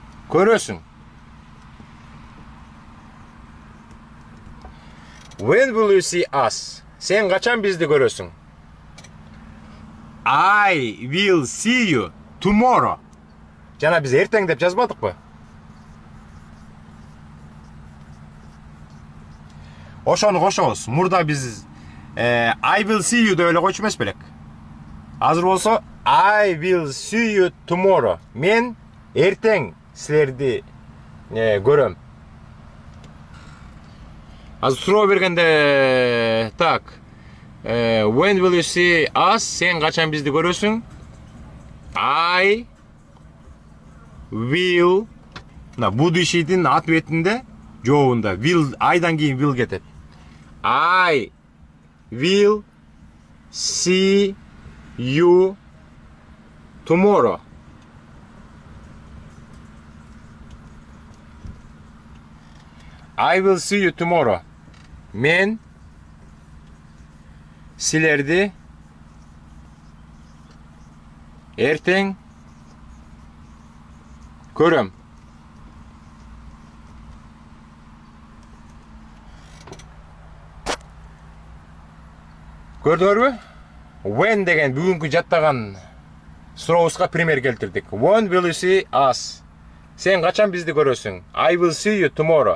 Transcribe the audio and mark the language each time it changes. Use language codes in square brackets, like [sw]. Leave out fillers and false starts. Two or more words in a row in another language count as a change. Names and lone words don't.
[ky] Көрөсүң. [en] When will you see us? [ky] Sen качан бизди көрөсүң? [en] I will see you tomorrow. [ky] Жана биз эртең деп жазбадыкпы? Ошону кошобуз. Мурда биз [en] I will see you [ky] деп эле койчу эмес белек. Азыр болсо [en] I will see you tomorrow. [ky] Мен эртең силерди көрөм. Азыр суроо бергенде так. [en] When will you see us? [ky] Сен качан бизди көрөсүң? [en] I will. [ky] Мына будущийдин ответинде жообунда will айдан кийин will кетет. [en] I will see you tomorrow. I will see you tomorrow. [ky] Мен силерди эртең көрөм. Көрдүңөрбү? When деген бүгүнкү жаттаган сурообузга пример келтирдик. [en] When will you see us? [ky] Сен качан бизди көрөсүң? [en] I will see you tomorrow.